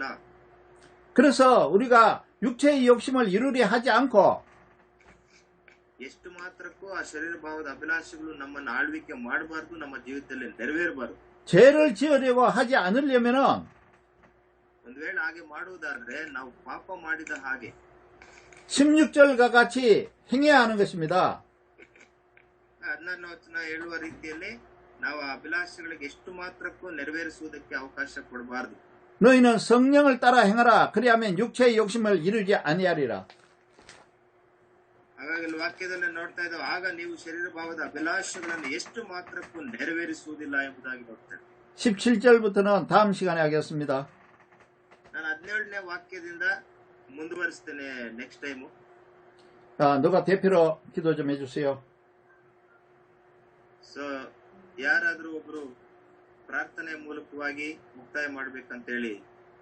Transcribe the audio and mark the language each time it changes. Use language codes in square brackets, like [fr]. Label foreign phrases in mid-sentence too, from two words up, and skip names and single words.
[ko] 그래서 우리가 육체의 욕심을 이루려 하지 않고 [kn] ಎಷ್ಟು ಮಾತ್ರಕ್ಕೂ ಆ ಶರೀರ ಭಾವದ ಅಭಿಲಾಷೆಗಳು ನಮ್ಮನ್ನು ಆಳ್ವಿಕೆ ಮಾಡಬಾರ್ದು, ನಮ್ಮ ಜೀವಿತದಲ್ಲಿ ನೆರವೇರಬಾರದು. [ko] 죄를 지으려고 하지 않으려면은 [kn] ಒಂದು ವೇಳೆ ಹಾಗೆ ಮಾಡುವುದಾದ್ರೆ ನಾವು ಪಾಪ ಮಾಡಿದ ಹಾಗೆ [ko] 16절과 같이 행해야 하는 것입니다. [kn] 16ನೇ ವಚನ ಹೇಳುವ ರೀತಿಯಲ್ಲಿ ನಾವು ಆ ಅಭಿಲಾಷೆಗಳಿಗೆ ಎಷ್ಟು ಮಾತ್ರಕ್ಕೂ ನೆರವೇರಿಸುವುದಕ್ಕೆ ಅವಕಾಶ ಕೊಡಬಾರದು. [ko] 너희는 성령을 따라 행하라. 그리하면 육체의 욕심을 이루지 아니하리라. [kn] ಹಾಗಾಗಿ ವಾಕ್ಯದಲ್ಲಿ ನೋಡ್ತಾ ಇದ್ದಾವೆ, ಆಗ ನೀವು ಶರೀರ ಭಾವದ ಅಭಿಲಾಷೆಗಳನ್ನು ಎಷ್ಟು ಮಾತ್ರಕ್ಕೂ ನೆರವೇರಿಸುವುದಿಲ್ಲ ಎಂಬುದಾಗಿ ನೋಡ್ತೇವೆ. [ko] 17절부터는 다음 시간에 하겠습니다. [kn] ನಾನು 17ನೇ ವಾಕ್ಯದಿಂದ ಮುಂದುವರಿಸ್ತೇನೆ [en] next time. [ko] 너가 대표로 기도 좀 해주세요. [kn] ಸೊ ಯಾರಾದ್ರೂ ಒಬ್ರು ಪ್ರಾರ್ಥನೆ ಮೂಲಕವಾಗಿ ಮುಕ್ತಾಯ ಮಾಡ್ಬೇಕಂತ ಹೇಳಿ